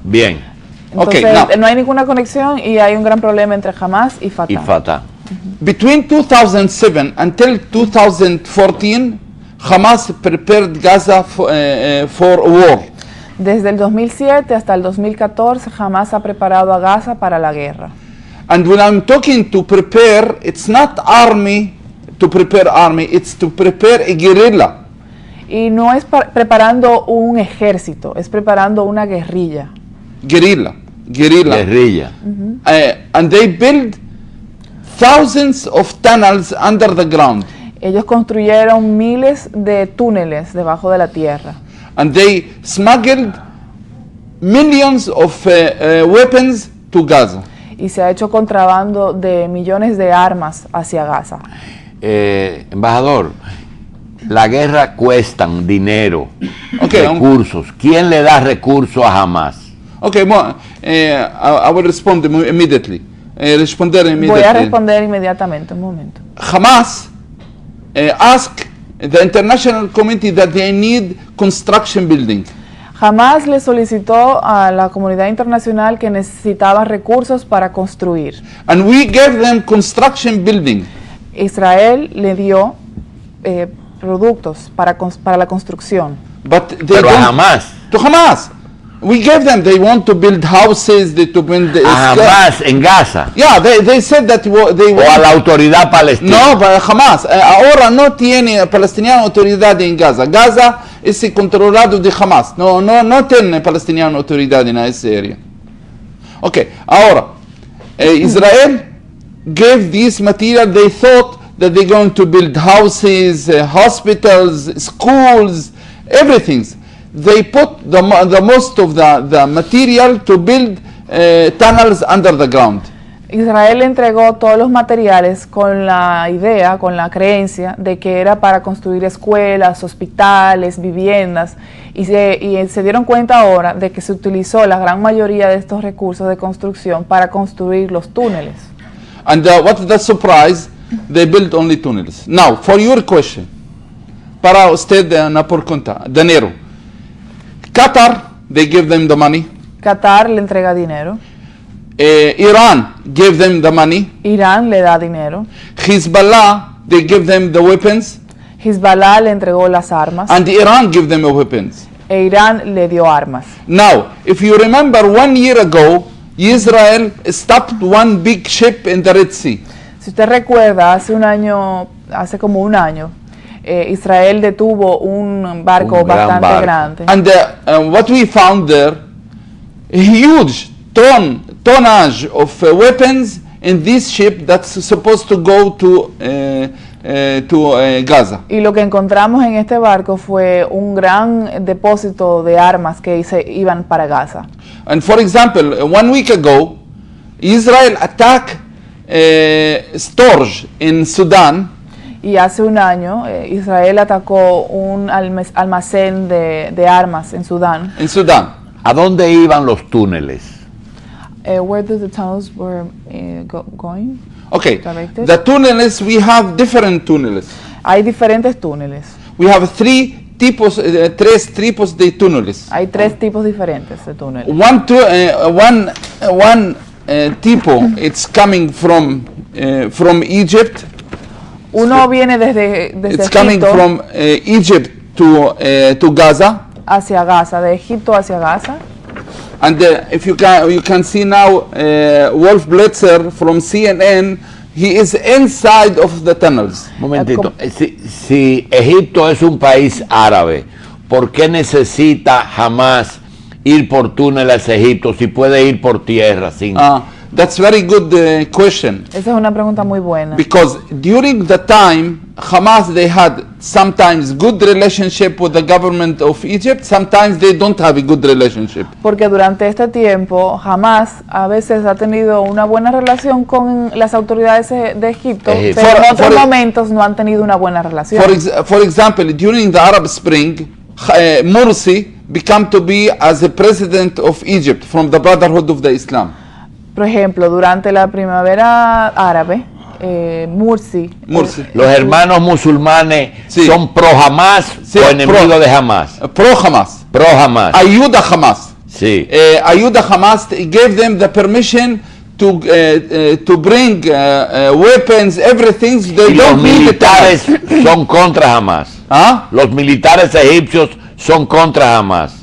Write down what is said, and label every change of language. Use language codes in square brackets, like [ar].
[es] Bien. Entonces [en] Okay, now. [es] no hay ninguna conexión y hay un gran problema entre Hamas y Fatah. Y Fatah. [en] Between 2007 until 2014, Hamas prepared Gaza for a war. [es] Desde el 2007 hasta el 2014, Hamas ha preparado a Gaza para la guerra. [en] And when I'm talking to prepare, it's not army to prepare army, it's to prepare a guerrilla. [es] Y no es preparando un ejército, es preparando una guerrilla. Guerrilla. Guerrilla. [en] And they build thousands of tunnels under the ground. [es] Ellos construyeron miles de túneles debajo de la tierra. [en] And they smuggled millions of weapons to Gaza. [es] Y se ha hecho contrabando de millones de armas hacia Gaza. Embajador, la guerra cuesta dinero, [en] Okay, [es] recursos. ¿Quién le da recursos a Hamas? [en] Okay, I will respond immediately. [es] Responder Voy a [en] immediately. [es] responder inmediatamente, un momento. [en] Hamas asked the international community that they need construction building. [es] Hamas le solicitó a la comunidad internacional que necesitaba recursos para construir. [en] And we gave them construction building. [es] Israel le dio productos para la construcción. [en] But they [es] Pero a [en] don't- [es] Hamas. [en] To Hamas. We gave them, they want to build houses, to build... [es] A Hamas en Gaza. [en] Yeah, they said that they [es] O a [en] want... [es] la autoridad palestina. No, para Hamas. Ahora no tiene palestiniano autoridad en Gaza. Gaza es controlado de Hamas. No tiene palestiniano autoridad en esa área. [en] Okay, [es] ahora, [en] Israel gave this material. They thought that they're going to build houses, hospitals, schools, everything. They put the most of the material to build tunnels under the ground. [es] Israel entregó todos los materiales con la idea, con la creencia de que era para construir escuelas, hospitales, viviendas, y se dieron cuenta ahora de que se utilizó la gran mayoría de estos recursos de construcción para construir los túneles. [en] And what's the surprise? They built only tunnels. Now, for your question, [es] para usted na por conta, dinero. [en] Qatar, they give them the money. [es] Qatar le entrega dinero, [en] Iran gave them the money. [es] Irán le da dinero, [en] Hezbollah, they give them the weapons. [es] Hezbollah le entregó las armas [en] And Iran give them the weapons. [es] e Irán le dio armas. [en] Now, if you remember 1 year ago, Israel stopped one big ship in the Red Sea. [es] Si usted recuerda, hace como un año, Israel detuvo un barco Un gran bastante barco. grande. [en] And what we found there, a huge tonnage of weapons in this ship that's supposed to go to Gaza. [es] Y lo que encontramos en este barco fue un gran depósito de armas que se iban para Gaza. [en] And for example, 1 week ago, Israel attacked stores in Sudan. [es] Y hace un año Israel atacó un almacén de armas en Sudán. [en] In Sudan. [es] ¿A dónde iban los túneles? [en] Where did the tunnels were going? Okay, Directed? the tunnels, we have different tunnels. [es] Hay diferentes túneles. [en] We have [es] tres tipos de túneles. Hay tres tipos diferentes de túneles. [en] One tipo, it's coming from Egypt. [es] Uno viene desde [en] It's coming [es] Egipto [en] from Egypt to Gaza. [es] hacia Gaza, de Egipto hacia Gaza. [en] And if you can see now Wolf Blitzer from CNN, he is inside of the tunnels. [es] Un momentito. Si Egipto es un país árabe, ¿por qué necesita Hamas ir por túneles a Egipto si puede ir por tierra? [en] That's very good question. [es] Esa es una pregunta muy buena. [en] Because during the time, Hamas, they had sometimes good relationship with the government of Egypt, sometimes they don't have a good relationship. [es] Porque durante este tiempo, Hamas a veces ha tenido una buena relación con las autoridades de Egipto, pero en otros momentos no han tenido una buena relación. [en] For example, during the Arab Spring, Morsi became to be as the president of Egypt from the Brotherhood of the Islam. [es] Por ejemplo, durante la primavera árabe, Morsi. Los hermanos musulmanes son pro Hamas o enemigos de Hamas. Pro Hamas. Pro Hamas. Ayuda Hamas. Sí. Ayuda [en] Hamas gave them the permission to bring weapons, everything. They [es] Los militares son contra Hamas. Los militares egipcios son contra Hamas.